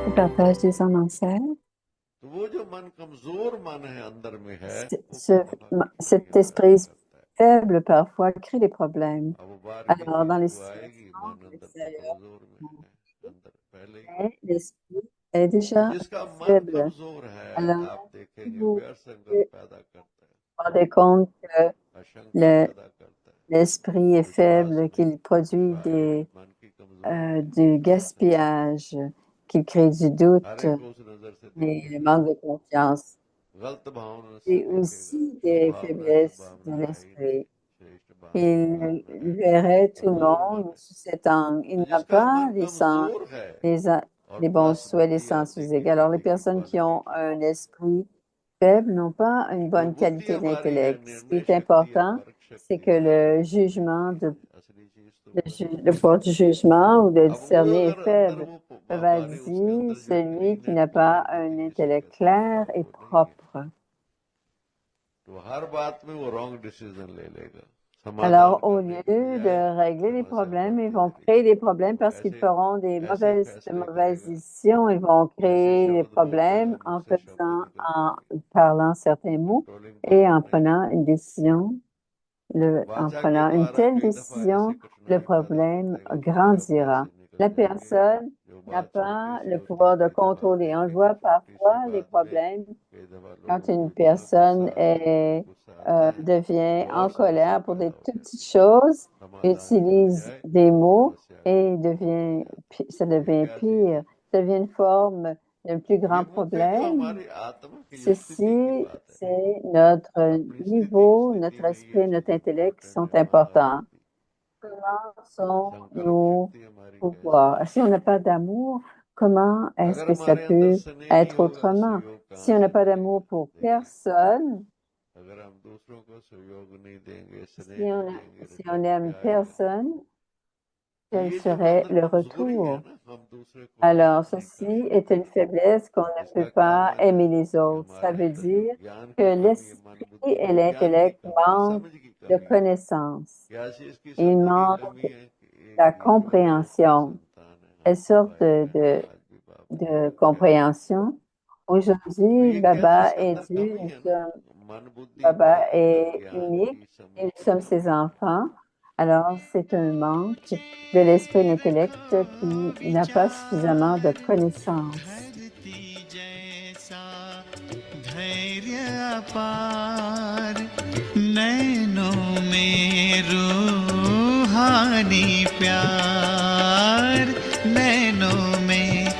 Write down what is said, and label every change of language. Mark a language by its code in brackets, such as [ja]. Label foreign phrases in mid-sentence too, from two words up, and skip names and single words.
[fr] partage des âmes en serre. [hi] तो वो जो मन कमजोर मन है अंदर में है वो [fr] Ce- [hi] खुद ब खुद [fr] cet [hi] ये पैदा [fr] esprit [hi] करता है [fr] faible parfois crée des problèmes. [hi] अब वो बाहर की [fr] Alors, dans [hi] चीज [fr] les [hi] तो आएगी [fr] situations [hi] मन अंदर तो [fr] extérieures, [hi] कमजोर में है अंदर पहले ही [fr] mais l'esprit est [hi] तो [fr] déjà [hi] जिसका मन [fr] faible. [hi] कमजोर है [fr] Alors, [hi] आप देखेंगे [fr] vous [hi] व्यर्थ संगत [fr] vous [hi] पैदा करता है [fr] rendez compte que [hi] आशंका [fr] le- [hi] पैदा करता है [fr] l'esprit est [hi] विश्वास [fr] faible, [hi] नहीं [fr] qu'il produit [hi] मन की कमजोरी [fr] du gaspillage, qu'il crée du doute [hi] हर एक को उस नजर से [fr] et [hi] देखेगा [fr] le manque de confiance. [hi] गलत भावना से [fr] Et [hi] देखेगा [fr] aussi [hi] शुभ [fr] des [hi] भावना शुभ [fr] faiblesses de [hi] भावना है ही नहीं [fr] l'esprit. [hi] श्रेष्ठ भावना [fr] Il verrait tout le [hi] कमजोर मन [fr] monde [hi] है [fr] sous cet angle. Il [hi] तो [fr] n'a [hi] जिसका [fr] pas [hi] मन कमजोर है और [fr] les bons [hi] प्लस [fr] souhaits, les [hi] बुद्धि आप [fr] sens égaux. [hi] देखेंगे [fr] Alors, les [hi] कि [fr] personnes qui ont [hi] क्वालिटी [fr] un esprit faible n'ont pas une [hi] जो [fr] bonne [hi] बुद्धि [fr] qualité [hi] हमारी है [fr] d'intellect. Ce qui [hi] निर्णय [fr] est [hi] शक्ति और [fr] important, [hi] परख [fr] c'est [hi] शक्ति [fr] que le [hi] समझ [fr] jugement, [hi] शक्ति है असली चीज तो वो है [fr] le pouvoir du jugement ou de [hi] अब वो [fr] discerner est [hi] अगर अंदर [fr] faible. [hi] वो [fr] Cela [hi] बाबा ने उसके [fr] dit, [hi] अंदर जो [fr] celui [hi] क्लीन [fr] qui [hi] एंड [fr] n'a [hi] क्लियर [fr] pas un [hi] बुद्धि जिसे [fr] intellect [hi] कहते हैं [fr] clair et [hi] वो नहीं है [fr] propre. [hi] तो हर बात में वो [en] wrong decision [hi] ले लेगा समाधान [fr] Alors, au [hi] करने [fr] lieu [hi] की बजाय [fr] de régler les [hi] समस्या [fr] problèmes, ils [hi] बढ़ती [fr] vont [hi] चली [fr] créer des [hi] जाएगी [fr] problèmes [hi] तो [fr] parce qu'ils feront [hi] ऐसे [fr] de [hi] फैसले [fr] mauvaises [hi] करेगा [fr] décisions. Ils vont [hi] जैसे [fr] créer des [hi] शब्द बोलता है [fr] problèmes [hi] मुंह से शब्द [fr] en [hi] निकलते हैं [fr] parlant certains mots [hi] कंट्रोलिंग [fr] et [hi] पावर [fr] en [hi] नहीं [fr] prenant [hi] है [fr] une décision. En [hi] वाचा के [fr] prenant une [hi] द्वारा [fr] telle [hi] कई दफा ऐसे [fr] décision, le [hi] कठिनाई पैदा कर [fr] problème [hi] देगा कि शब्द [fr] grandira. [hi] ऐसे निकल [fr] La [hi] जाएंगे [fr] personne [hi] जो [fr] n'a [hi] बात छोटी [fr] pas [hi] सी [fr] le [hi] होती है [fr] pouvoir de [hi] कई दफा [fr] contrôler. On [hi] देखेंगे [fr] voit [hi] छोटी सी [fr] parfois les [hi] बात में [fr] problèmes [hi] कई दफा [fr] quand [hi] लोगों को [fr] une [hi] इतना गुस्सा [fr] personne [hi] गुस्सा आता है [fr] devient [hi] तो और [fr] en [hi] समस्या [fr] colère pour des [hi] पैदा हो [fr] toutes petites [hi] जाती है [fr] choses, [hi] समाधान की [fr] utilise [hi] बजाय [fr] des mots [hi] समस्या [fr] et [hi] बढ़ जाती [fr] ça [hi] है ये [fr] devient [hi] क्या चीज [fr] pire. [hi] है [fr] Ça devient une forme d'un plus [hi] ये [fr] grand [hi] वो फिर जो [fr] problème. [hi] हमारी आत्मा की जो स्थिति की [fr] Ceci, [hi] बात है [fr] c'est notre [hi] अपनी स्थिति [fr] niveau, [hi] स्थिति [fr] notre [hi] में ये [fr] esprit, notre [hi] चीज [fr] intellect qui [hi] इम्पोर्टेंट [fr] sont [hi] है समाधान [fr] importants. [hi] बुद्धि [fr] Comment sont [hi] संकल्प [fr] nos [hi] शक्ति हमारी कैसी [fr] pouvoirs? [hi] है [fr] Si on n'a pas d'amour, comment est-ce [hi] अगर [fr] que ça [hi] हमारे अंदर [fr] peut [hi] स्नेह नहीं [fr] être [hi] होगा तो [fr] autrement? [hi] सहयोग [fr] Si [hi] कहाँ [fr] on n'a [hi] से [fr] pas [hi] मिलेगा [fr] d'amour pour [hi] देखिए [fr] personne, [hi] अगर हम दूसरों को सहयोग नहीं देंगे स्नेह [fr] si [hi] नहीं देंगे [fr] si on [hi] रिटर्न [fr] n'aime [hi] क्या आएगा [fr] personne, [hi] तो [fr] quel [hi] ये जो [fr] serait [hi] अंदर [fr] le [hi] कमजोरी है [fr] retour? [hi] ना हम दूसरे को [fr] Alors, [hi] हेल्प नहीं [fr] ceci [hi] कर [fr] est [hi] सकते [fr] une faiblesse qu'on ne [hi] इसका [fr] peut [hi] क्या [fr] pas [hi] माने [fr] aimer les [hi] कि [fr] autres. Ça [hi] हमारे [fr] veut [hi] अंदर जो [fr] dire [hi] ज्ञान [fr] que [hi] की कमी है मन [fr] l'esprit [hi] बुद्धि [fr] et [hi] में ज्ञान की [fr] l'intellect [hi] कमी है [fr] manquent [hi] समझ की [fr] de [hi] कमी है [fr] connaissances. [hi] क्या चीज की [fr] Il [hi] समझ की कमी [fr] manque [hi] है कि [fr] la [hi] एक ईश्वर है उसकी [fr] compréhension. [hi] संतान है [fr] Elles [hi] हम [fr] sortent [hi] भाई बहन है आज भी बाबा [fr] de [hi] कहते हैं [fr] compréhension. [hi] तो [fr] Aujourd'hui, [hi] ये क्या [fr] Baba [hi] जिसके [fr] est [hi] अंदर [fr] Dieu, [hi] कमी [fr] nous [hi] है ना [fr] sommes, [hi] मन बुद्धि में [fr] Baba [hi] अंदर [fr] est [hi] ज्ञान [fr] unique [hi] की समझ [fr] et nous [hi] की [fr] sommes [hi] कमी [fr] ses [hi] है [fr] enfants. Alors, c'est un manque de l'esprit et l'intellect qui n'a pas suffisamment de connaissances. [hi] धरती जैसा धैर्य अपार नैनों में रूहानी प्यार नैनों में